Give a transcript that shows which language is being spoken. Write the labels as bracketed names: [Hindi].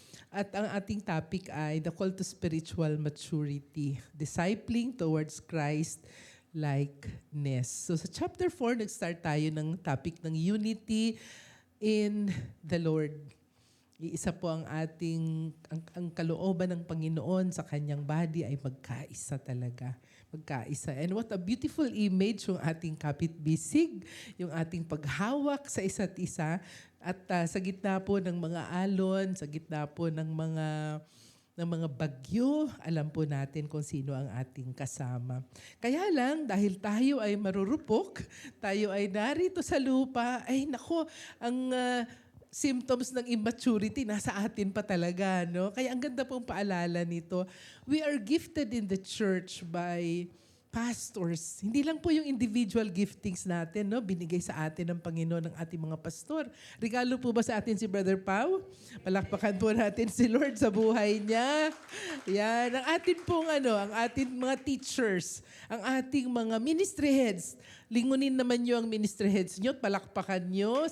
[Filipino] At ang ating topic ay [English] the call to spiritual maturity, discipling towards Christ likeness. [Filipino] So sa chapter 4, nag-start tayo ng topic ng [English] unity in the Lord. [Filipino] Iisa po ang ating, ang kalooban ng Panginoon sa kanyang body ay magkaisa talaga. Magkaisa. [English] And what a beautiful image [Filipino] yung ating kapitbisig, yung ating paghawak sa isa't isa. At sa gitna po ng mga alon, sa gitna po ng mga bagyo, alam po natin kung sino ang ating kasama. Kaya lang, dahil tayo ay marurupok, tayo ay narito sa lupa, ay nako, ang symptoms ng immaturity nasa atin pa talaga, no? Kaya ang ganda pong paalala nito. [English] We are gifted in the church by pastors. [Filipino] Hindi lang po yung individual giftings natin, no? Binigay sa atin ng Panginoon ng ating mga pastor. Regalo po ba sa atin si Brother Pau? Palakpakan po natin si Lord sa buhay niya. Yan. Ang atin pong ang ating mga teachers, ang ating mga ministry heads. Lingunin naman nyo ang ministry heads nyo at palakpakan nyo.